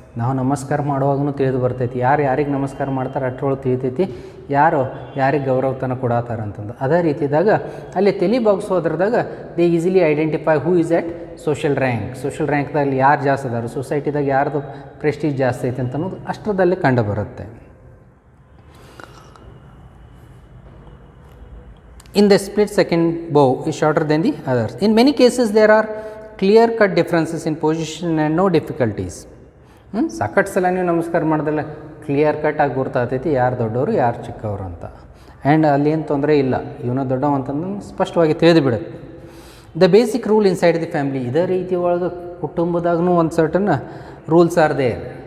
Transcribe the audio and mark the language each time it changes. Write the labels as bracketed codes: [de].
[kn] ನಾವು ನಮಸ್ಕಾರ ಮಾಡುವಾಗೂ ತಿಳಿದು ಬರ್ತೈತಿ, ಯಾರು ಯಾರಿಗೆ ನಮಸ್ಕಾರ ಮಾಡ್ತಾರೆ ಅಷ್ಟರೊಳಗೆ ತಿಳಿತೈತಿ ಯಾರು ಯಾರಿಗೆ ಗೌರವತನ ಕೊಡತ್ತಾರ ಅಂತಂದು. ಅದೇ ರೀತಿದಾಗ ಅಲ್ಲಿ ತಲೆ ಬಗ್ಸೋದ್ರದಾಗ [en] They easily identify who is at social rank. [kn] Social ರ್ಯಾಂಕ್ದಲ್ಲಿ ಯಾರು ಜಾಸ್ತಿ ಅದಾರು, ಸೊಸೈಟಿದಾಗ ಯಾರ್ದು ಪ್ರೆಸ್ಟೀಜ್ ಜಾಸ್ತಿ ಐತೆ ಅಂತ ಅನ್ನೋದು ಅಷ್ಟರದಲ್ಲಿ ಕಂಡು ಬರುತ್ತೆ. [en] In the split second bow is shorter than the others. In many cases there are clear cut differences in position and no difficulties. [kn] ಸಾಕಷ್ಟು ಸಲ ನೀವು ನಮಸ್ಕಾರ ಮಾಡಿದ್ರೆ ಕ್ಲಿಯರ್ ಕಟ್ ಆಗಿ ಗುರ್ತಾಗ್ತೈತಿ ಯಾರು ದೊಡ್ಡವರು ಯಾರು ಚಿಕ್ಕವರು ಅಂತ. ಆ್ಯಂಡ್ ಅಲ್ಲಿ ಏನು ತೊಂದರೆ ಇಲ್ಲ, ಇವನು ದೊಡ್ಡವ ಅಂತಂದು ಸ್ಪಷ್ಟವಾಗಿ ತಿಳಿದು ಬಿಡುತ್ತೆ. [en] The basic rule inside the family. [kn] ಇದೇ ರೀತಿ ಒಳಗೆ ಕುಟುಂಬದಾಗೂ ಒಂದು [en] Certain rules are there.